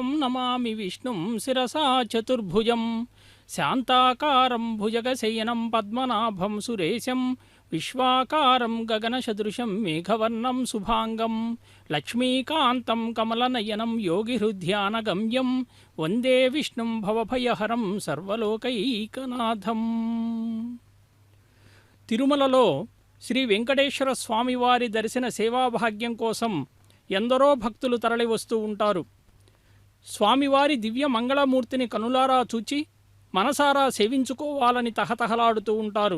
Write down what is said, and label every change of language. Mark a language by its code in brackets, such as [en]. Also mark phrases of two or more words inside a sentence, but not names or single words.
[sa] नमामि विष्णुं शिरसा चतुर्भुजं शान्ताकारं भुजगशयनं पद्मनाभं सुरेशं विश्वाकारं गगनसदृशं मेघवर्णं शुभांगं लक्ष्मीकान्तं कमलनयनं योगिहृद्यानगम्यं वन्दे विष्णुं भवभयहरं सर्वलोकैकनाथं. [te] తిరుమలలో శ్రీ వెంకటేశ్వర స్వామివారి దర్శన సేవాభాగ్యం కోసం ఎందరో భక్తులు తరలి వస్తూ ఉంటారు. స్వామివారి దివ్య మంగళమూర్తిని కనులారా చూచి మనసారా సేవించుకోవాలని తహతహలాడుతూ ఉంటారు.